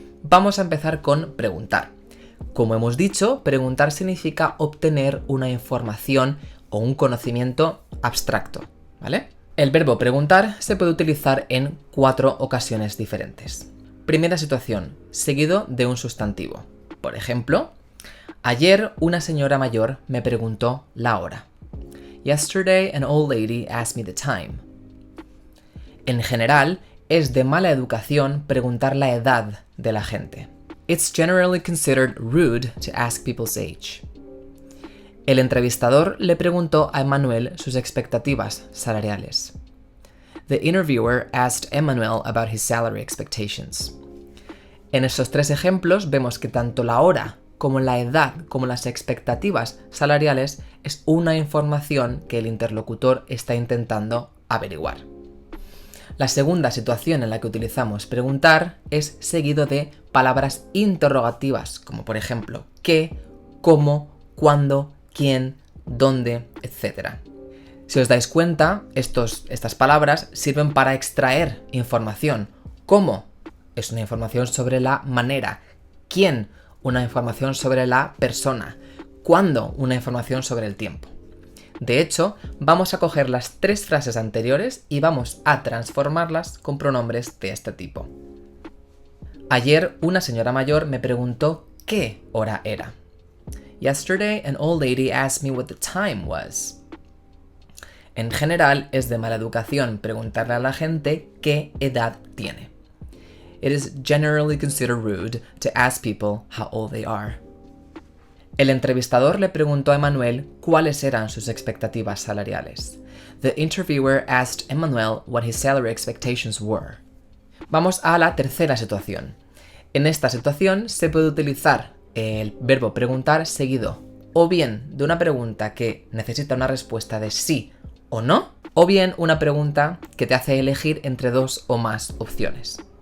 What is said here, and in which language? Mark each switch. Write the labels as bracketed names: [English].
[Spanish] Vamos a empezar con preguntar. Como hemos dicho, preguntar significa obtener una información o un conocimiento abstracto, ¿vale? El verbo preguntar se puede utilizar en 4 ocasiones diferentes. Primera situación, seguido de un sustantivo. Por ejemplo, ayer una señora mayor me preguntó la hora. [English] Yesterday an old lady asked me the time. [Spanish] En general, es de mala educación preguntar la edad de la gente. [English] It's generally considered rude to ask people's age. [Spanish] El entrevistador le preguntó a Emmanuel sus expectativas salariales. [English] The interviewer asked Emmanuel about his salary expectations. [Spanish] En estos 3 ejemplos vemos que tanto la hora como la edad como las expectativas salariales es una información que el interlocutor está intentando averiguar. La segunda situación en la que utilizamos preguntar es seguido de palabras interrogativas, como por ejemplo qué, cómo, cuándo, quién, dónde, etc. Si os dais cuenta, estas palabras sirven para extraer información. ¿Cómo? Es una información sobre la manera. ¿Quién? Una información sobre la persona. ¿Cuándo? Una información sobre el tiempo. De hecho, vamos a coger las 3 frases anteriores y vamos a transformarlas con pronombres de este tipo. Ayer una señora mayor me preguntó qué hora era. [English] Yesterday an old lady asked me what the time was. [Spanish] En general es de mala educación preguntarle a la gente qué edad tiene. [English] It is generally considered rude to ask people how old they are. [Spanish] El entrevistador le preguntó a Emmanuel cuáles eran sus expectativas salariales. [English] The interviewer asked Emmanuel what his salary expectations were. [Spanish] Vamos a la tercera situación. En esta situación se puede utilizar el verbo preguntar seguido o bien de una pregunta que necesita una respuesta de sí o no, o bien una pregunta que te hace elegir entre 2 o más opciones.